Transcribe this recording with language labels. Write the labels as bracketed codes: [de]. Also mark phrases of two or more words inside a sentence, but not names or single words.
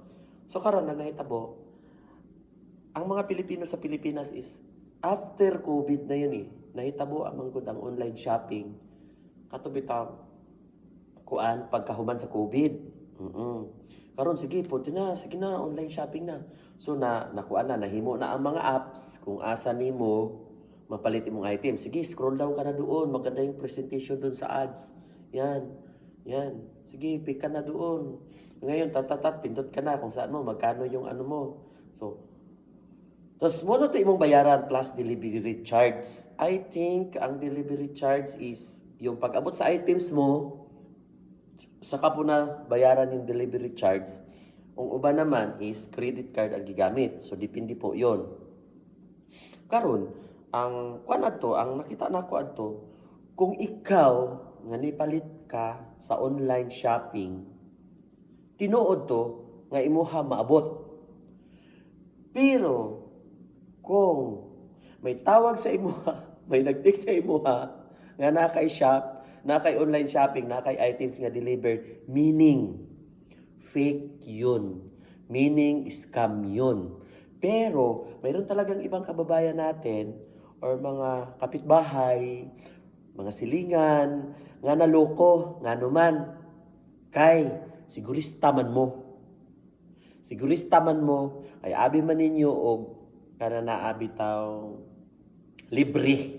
[ceb] So karon na nahitabo, ang mga Pilipino sa Pilipinas is after COVID na yun nahitabo ang manggod ang [en] online shopping [ceb] katubitang kuan pagkahuman sa COVID. Karon sige sige na [en] online shopping [ceb] na. So nakuan na nahimo na ang mga apps kung asa nimo mapalit imong item. Sige, [en] scroll down [tl] ka na doon, maganda yung presentation doon sa ads. Yan. Yan. Sige, pick ka na doon. Ngayon, pindot ka na kung saan mo, magkano yung ano mo. So, tapos mo na ito imong bayaran [en] plus delivery charge. I think [tl] ang [en] delivery charge [tl] is yung pag-abot sa items mo, saka po na bayaran yung [en] delivery charge. [ceb] Ang uba naman is credit card ang gigamit. [tl] So, depende po yon. [ceb] Karon, ang nakita nako adto, kung ikaw nga nipalit ka sa [en] online shopping, [ceb] tinuod to nga imuha maabot. Pero kung may tawag sa imuha, may nag-text sa imuha nga nakay shop, nakay [en] online shopping, [ceb] nakay items nga delivered, meaning fake yun. [tl] Meaning scam yun. Pero mayroon talagang ibang kababayan natin or mga kapitbahay, mga silingan, nga naloko, nga naman, [ceb] kay sigurista man mo. Sigurista man mo, kay abi man ninyo o kana naabi taw libre.